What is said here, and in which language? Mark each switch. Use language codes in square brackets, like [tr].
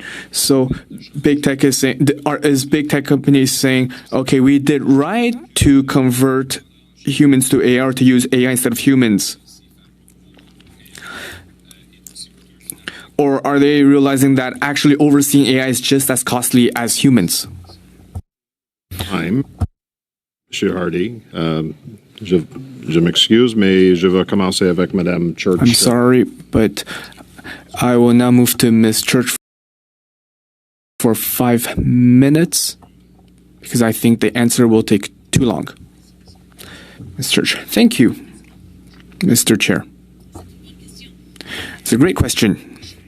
[en] So big tech is saying, is big tech companies saying, okay, we did right to convert humans to AI or to use AI instead of humans? Or are they realizing that actually overseeing AI is just as costly as humans? [fr] Monsieur Hardy, je m'excuse, mais je vais commencer avec Madame Church. [en] I'm sorry, but I will now move to Ms. Church for 5 minutes, because I think the answer will take too long. Ms. Church, thank you, Mr. Chair. It's a great question.